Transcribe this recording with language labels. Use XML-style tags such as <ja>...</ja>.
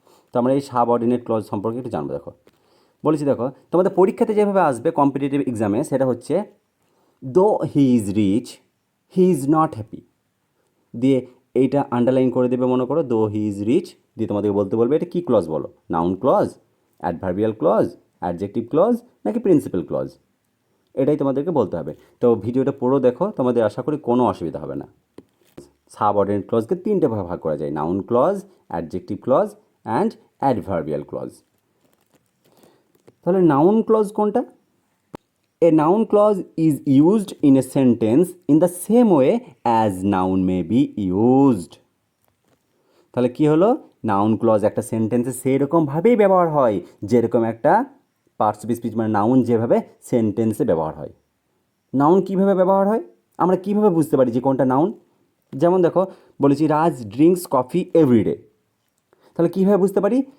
<bn>তো আমরা এই সাবঅর্ডিনেট ক্লজ সম্পর্কে একটু জানবো। দেখো বলেছি, দেখো তোমাদের পরীক্ষাতে যেভাবে আসবে কম্পিটিটিভ এক্সামে, সেটা হচ্ছে</bn> <en>though he is rich he is not happy,</en> <bn>দিয়ে এইটা আন্ডারলাইন করে দেবে, মনে করো দো হি ইজ রিচ, দিয়ে তোমাদেরকে বলতে বলবে এটা কী ক্লজ বলো, noun clause, adverbial clause, adjective clause নাকি প্রিন্সিপাল ক্লজ, এটাই তোমাদেরকে বলতে হবে। তো ভিডিওটা পুরো দেখো, তোমাদের আশা করি কোনো অসুবিধা হবে না। সাবঅর্ডিনেট ক্লজকে তিনটে ভাগে ভাগ করা যায়, noun clause, adjective clause and adverbial clause. তাহলে নাউন ক্লজ কোনটা?</bn> <en>A noun clause is used in a sentence in the same way as noun may be used.</en> <bn>তাহলে কি হলো? নাউন ক্লজ একটা সেন্টেন্সে সেরকমভাবেই ব্যবহার হয় যেরকম একটা পার্টস অফ স্পিচ মানে নাউন যেভাবে সেন্টেন্সে ব্যবহার হয়। নাউন কিভাবে ব্যবহার হয়? আমরা কিভাবে বুঝতে পারি যে কোনটা নাউন? যেমন দেখো বলেছি</bn> <en>Raj drinks coffee everyday,</en> <bn>তাহলে কীভাবে বুঝতে পারি?</bn>